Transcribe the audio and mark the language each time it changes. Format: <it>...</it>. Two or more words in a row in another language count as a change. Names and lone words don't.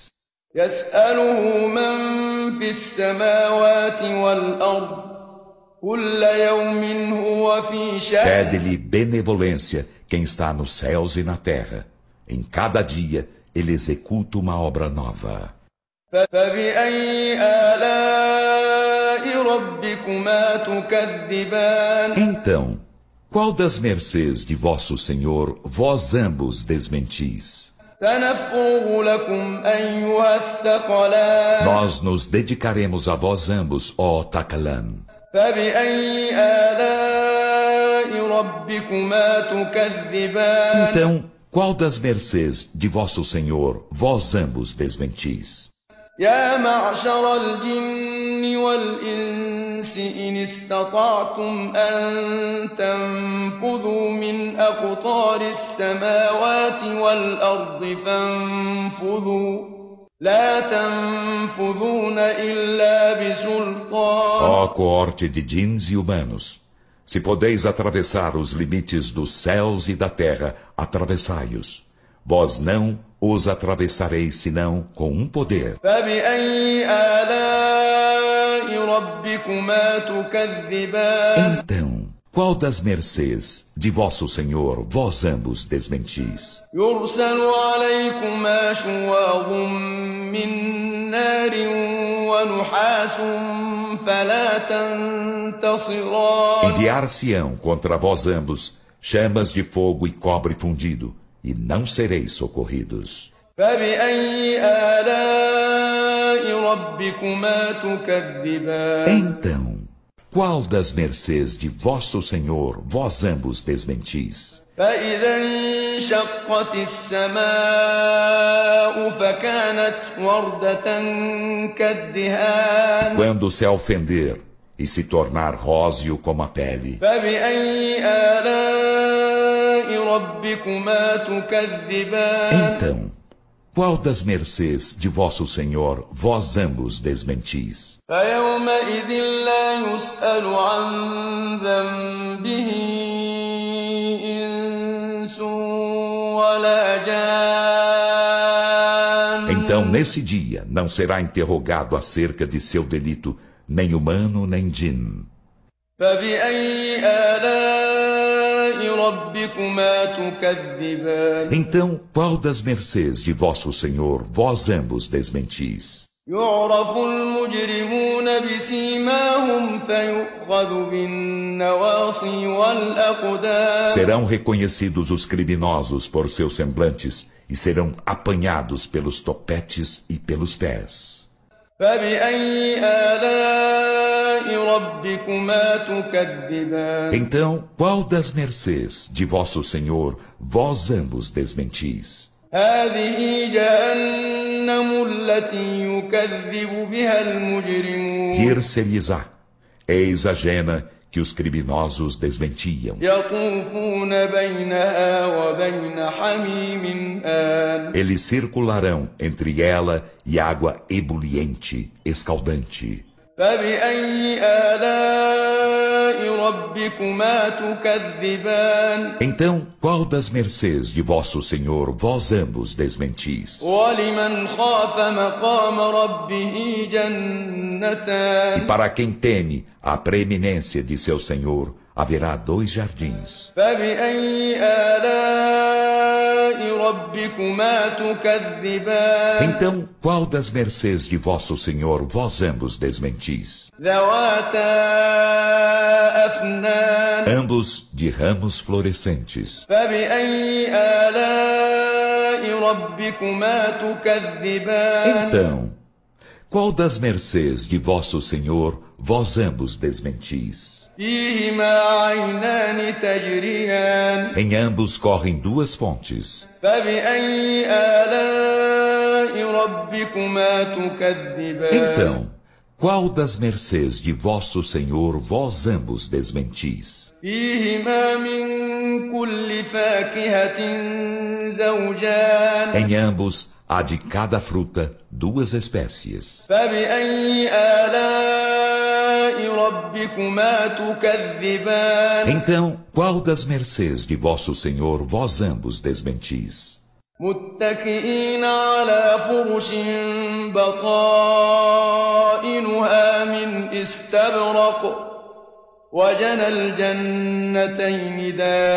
<ar>يسأله من في السماوات والأرض كل يوم هو في شأن</ar> <pt>Pede-lhe benevolência quem está nos céus e na terra. Em cada dia ele executa uma obra nova.</pt> <ar>فبأي آلاء ربكما تكذبان</ar> <pt>Então, qual das mercês de vosso Senhor vós ambos desmentis?</pt> <ar>سنفرغ لكم أيها الثقلان</ar> <pt>Nós nos dedicaremos a vós ambos, ó Takalan.</pt> <ar>فبأي آلاء ربكما تكذبان</ar> <pt>Então, qual das mercês de vosso Senhor vós ambos desmentis?</pt> <ar>يا معشر الجن والإنس والإنس إن استطعتم أن تنفذوا من أقطار السماوات والأرض فانفذوا لا تنفذون إلا بسلطان.</ar> <pt>Ó coorte de djinns e humanos, se podeis atravessar os limites dos céus e da terra, atravessai-os. Vós não os atravessareis senão com um poder.</pt> <ar>فبأي آلاء ربكما تكذبان.</ar> <pt>Então, qual das mercês de vosso Senhor vós ambos desmentis?</pt> <ar>يرسل عليكما شواظ من نار ونحاس فلا تنتصران.</ar> <pt>Enviar-se-ão contra vós ambos chamas de fogo e cobre fundido, e não sereis socorridos.</pt> <ar>فبأي آلاء ربكما تكذبان.</ar> <pt>Então, qual das mercês de vosso Senhor vós ambos desmentis?</pt> <ar>فإذا انشقت السماء فكانت وردة كالدهان.</ar> <pt>Quando se ofender e se tornar róseo como a pele.</pt> <ar>فبأي آلاء ربكما تكذبان.</ar> <pt>Então, qual das mercês de vosso Senhor vós ambos desmentis?</pt> <ar>فيومئذ لا يسأل عن ذنبه إنس ولا جان.</ar> <pt>Então, nesse dia, não será interrogado acerca de seu delito nem humano nem djinn.</pt> <ar>فبأي آلاء ربكما تكذبان.</ar> <pt>Então, qual das mercês de vosso Senhor vós ambos desmentis?</pt> <ar>يعرف المجرمون بسيماهم فيؤخذ بالنواصي والأقدام.</ar> <pt>Serão reconhecidos os criminosos por seus semblantes e serão apanhados pelos topetes e pelos pés.</pt> <ar>فبأي آلاء ربكما تكذبان.</ar> <pt>Então, qual das mercês de vosso Senhor vós ambos desmentis?</pt> <ar>هذه جهنم التي يكذب بها المجرمون.</ar> <pt>Dir-se-lhes-á, eis a jena que os criminosos desmentiam.</pt> <ar>يطوفون بينها وبين حميم آن.</ar> <pt>Eles circularão entre ela e água ebuliente, escaldante.</pt> <ar>فبأي آلاء ربكما تكذبان.</ar> <pt>Então, qual das mercês de vosso Senhor vós ambos desmentis?</pt> <ar>ولمن خاف مقام ربه</ar> <pt>E</pt> <ar>جنتان.</ar> <pt>para quem teme a preeminência de seu Senhor, haverá 2 jardins.</pt> <ar>فبأي آلاء ربكما تكذبان.</ar> <pt>Então, qual das mercês de vosso Senhor vós ambos desmentis?</pt> <ar>ذواتا أفنان.</ar> <pt>Ambos de ramos florescentes.</pt> <ar>فبأي آلاء ربكما تكذبان.</ar> <pt>Então, qual das mercês de vosso Senhor vós ambos desmentis?</pt> <ar>فيهما عينان تجريان.</ar> <pt>Em ambos correm 2 fontes.</pt> <ar>فبأي آلاء ربكما تكذبان.</ar> <pt>Então, qual das mercês de vosso Senhor vós ambos desmentis?</pt> <ar>فيهما من كل فاكهة زوجان.</ar> <pt>Em ambos há de cada fruta 2 espécies.</pt> <ar>فبأي آلاء ربكما تكذبان.</ar> <pt>Então, qual das mercês de vosso Senhor vós ambos desmentis?</pt> <ar>متكئين على فرش بطائنها من استبرق وجنى الجنتين دان.</ar>